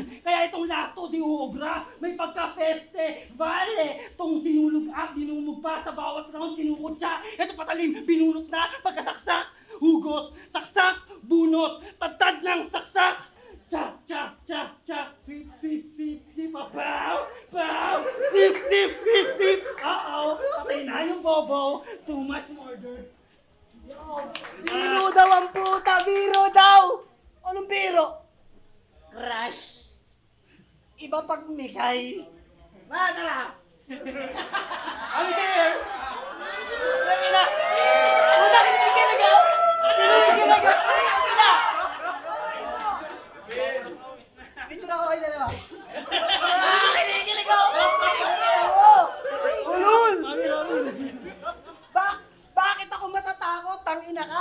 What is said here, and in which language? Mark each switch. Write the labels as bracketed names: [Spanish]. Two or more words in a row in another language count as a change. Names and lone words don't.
[Filipino] Kaya itong lato di uobra, may pagka-feste, vale! Itong dinumog pa sa bawat round, kinukutsa. Ito patalim, binunot na, pagkasaksak, hugot, saksak, bunot, tatad ng saksak! Cha, cha, cha, cha, [English] sweep, sweep, sweep, sweep, pow, pow, sweep, sweep, sweep, sweep. [Filipino] Uh-oh, patay na yung bobo. [English] Too much murder. [Filipino] Biro daw ang puta, biro daw! Anong biro? Crush. Iba pag Mikay. Tara! [English] I'm here! [Filipino] Ina! Puta, kinikilig ako! Kinikilig ako! Ina! Picture ako kayo dalawa. Kinikilig ako! Ulul! Bakit ako matatakot? Tangina ka!